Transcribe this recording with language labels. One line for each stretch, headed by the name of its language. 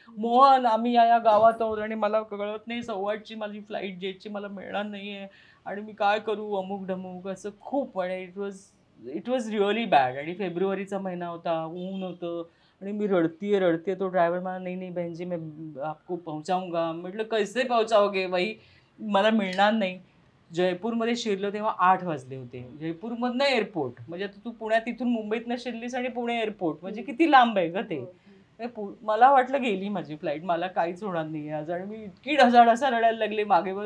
Marathi: मोहन आम्ही या गावात आहोत आणि मला कळत नाही 8:15ची माझी फ्लाईट जेटची मला मिळणार नाहीये आणि मी काय करू अमुक-ढमुक असं खूप आणि
English: it was really bad
Marathi: आणि फेब्रुवारीचा महिना होता, ऊन होतं आणि मी रडतीये. तो ड्रायव्हर मला
Hindi: "नहीं, नहीं बहन जी मैं आपको पहुँचाऊँगा."
Marathi: म्हटलं
Hindi: "कैसे पहुँचाओगे भाई?
Marathi: मला मिळणार नाही." जयपूरमध्ये शिरलो तेव्हा 8 वाजले होते. जयपूरमधनं एअरपोर्ट म्हणजे आता तू पुण्यात इथून मुंबईतनं शिरलीस आणि पुणे एअरपोर्ट म्हणजे किती लांब आहे गं ते. ते मला वाटलं गेली माझी फ्लाईट. मला काहीच होणार नाही आज आणि मी इतकी ढसाढसा रडायला लागले मागे.